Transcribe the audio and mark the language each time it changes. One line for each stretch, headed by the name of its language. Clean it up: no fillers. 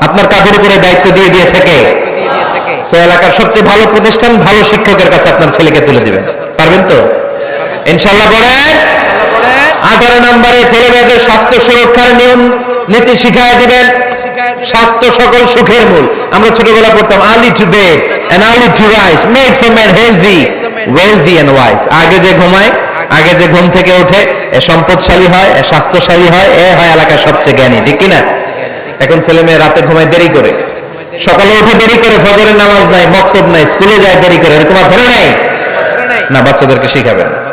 Bangla: আপনার কাঁধের উপরে দায়িত্ব দিয়ে দিয়েছে কে? সো এলাকার সবচেয়ে ভালো প্রতিষ্ঠান, ভালো শিক্ষকের কাছে আপনার ছেলেকে তুলে দিবেন। পারবেন তো ইনশাআল্লাহ? বলেন 18 নম্বরে ছেলে মেয়েদের স্বাস্থ্য সুরক্ষার নিয়ম নীতি শিখায় দিবেন। স্বাস্থ্য সকল সুখের মূল। আমরা ছোটবেলা পড়তাম
English: early to bed and early to rise makes a man healthy, wealthy and wise।
Bangla: আগে যে ঘুমায়, আগে যে ঘুম থেকে ওঠে, এ সম্পদশালী হয়, এ স্বাস্থ্যশালী হয়, এ হয় এলাকার সবচেয়ে জ্ঞানী। ঠিক কিনা? এখন ছেলে মেয়ে রাতে ঘুমায় দেরি করে, সকালে উঠে দেরি করে, ফজরের নামাজ নাই, মক্তব নাই, স্কুলে যায় দেরি করে। এরকম আছে না নাই? না, বাচ্চাদেরকে শিখাবেন।